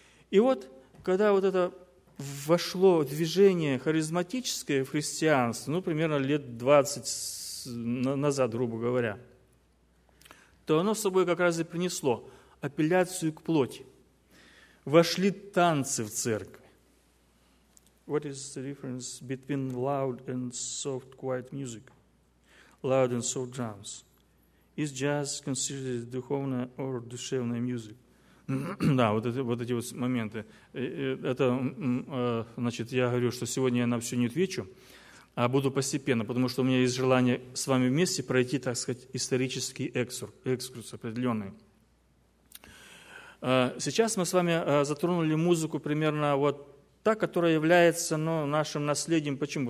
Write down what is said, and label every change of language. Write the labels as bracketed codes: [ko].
[ru] И вот, когда вот это вошло в движение харизматическое в христианство, ну, примерно лет 20 назад, грубо говоря, то оно с собой как раз и принесло апелляцию к плоти. Вошли танцы в церкви. [en] What is the difference between loud and soft quiet music? Loud and soft drums. Is jazz considered [ru] духовная [en] or [ru] душевная [en] music? [ru] Да, вот эти моменты. Это, значит, я говорю, что сегодня я на все не отвечу, а буду постепенно, потому что у меня есть желание с вами вместе пройти, так сказать, исторический экскурс определенный. Сейчас мы с вами затронули музыку примерно вот та, которая является, ну, нашим наследием. Почему?